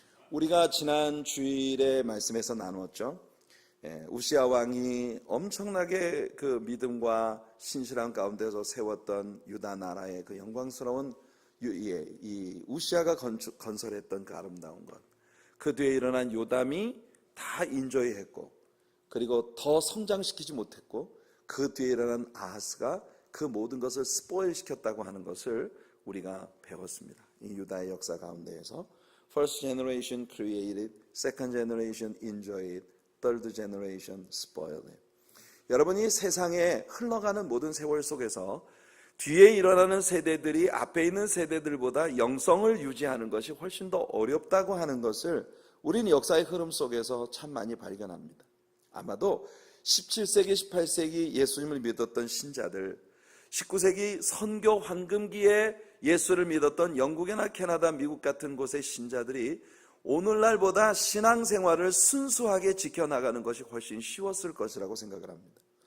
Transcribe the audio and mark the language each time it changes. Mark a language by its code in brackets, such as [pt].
[ko] 우리가 지난 주일의 말씀에서 나누었죠. 우시야 왕이 엄청나게 그 믿음과 신실한 가운데서 세웠던 유다 나라의 그 영광스러운 이 우시야가 건설했던 그 아름다운 것, 그 뒤에 일어난 요담이 다 인조했고, 그리고 더 성장시키지 못했고, 그 뒤에 일어난 아하스가 그 모든 것을 스포일시켰다고 하는 것을 우리가 배웠습니다. 이 유다의 역사 가운데에서 [en] First generation created, second generation enjoyed, third generation spoiled. [ko] 여러분이 세상에 흘러가는 모든 세월 속에서 뒤에 일어나는 세대들이 앞에 있는 세대들보다 영성을 유지하는 것이 훨씬 더 어렵다고 하는 것을 우리는 역사의 흐름 속에서 참 많이 발견합니다. 아마도 17세기, 18세기 예수님을 믿었던 신자들, 19세기 선교 황금기에 예수를 믿었던 영국이나 캐나다, 미국 같은 곳의 신자들이 오늘날보다 신앙생활을 순수하게 지켜나가는 것이 훨씬 쉬웠을 것이라고 생각을 합니다.